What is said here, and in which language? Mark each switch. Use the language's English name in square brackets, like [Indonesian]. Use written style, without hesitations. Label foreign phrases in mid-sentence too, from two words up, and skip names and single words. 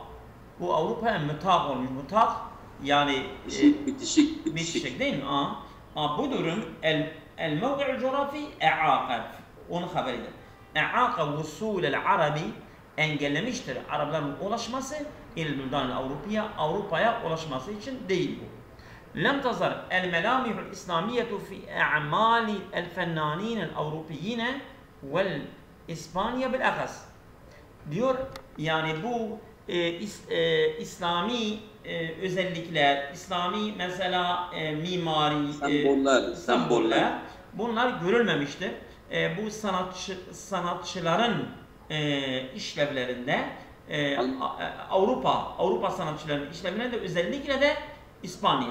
[Turkish] Bu Avrupa'ya mütâh olmuş. Mütâh yani bitişik değil mi? Bu durum [Arabic] الموقع الجغرافي أعاق. [Turkish] Onun haberidir. [Arabic] أعاق وصول العرب [Turkish] engellemiştir Arapların ulaşması [Arabic] إلى البلدان [Turkish] Avrupa'ya ulaşması için değil bu. [Arabic] لم تظهر الملامح الإسلامية في أعمال الفنانين الأوروبيين والإسبانيا بالأخص. [Turkish] Diyor yani bu İslami özellikler, İslami mesela mimari, semboller bunlar görülmemiştir. Bu sanatçıların işlevlerinde Avrupa sanatçılarının işlevlerinde özellikle de İspanya.